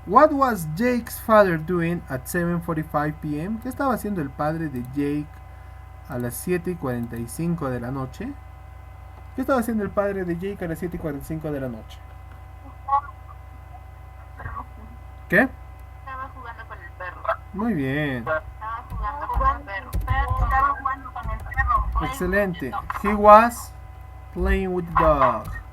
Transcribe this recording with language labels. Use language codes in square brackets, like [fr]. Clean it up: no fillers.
[en] What was Jake's father doing at 7:45 p.m.? [es] ¿Qué estaba haciendo el padre de Jake a las 7:45 de la noche? ¿Qué estaba haciendo el padre de Jake a las 7:45 de la noche? ¿Qué? Estaba jugando con el perro. Muy bien. Estaba jugando con el perro. Estaba jugando con el perro. Excelente. [en] He was playing with the dog.